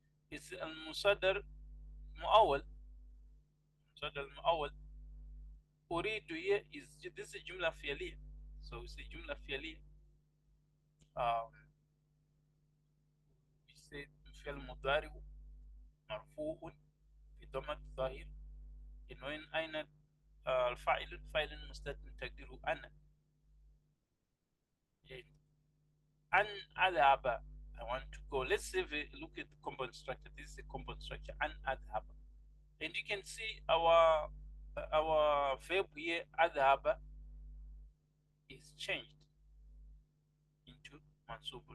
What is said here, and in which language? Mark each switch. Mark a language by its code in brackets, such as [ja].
[en] It's al-musadar mu'awwal. Musadar mu'awwal. Uridu here is, this is jumla fi'liya. So it's a jumla fi'liya. We said fi'l mudari [ar] مرفوع بضمة الظاهر. إن وين أين الفاعل؟ فاعل مستتر تقديره أنا. أن أذهب, [en] I want to go. Let's have a look at the compound structure. This is a compound structure. [ar] أن أذهب. [en] And you can see our verb here, أذهب, is changed into mansub.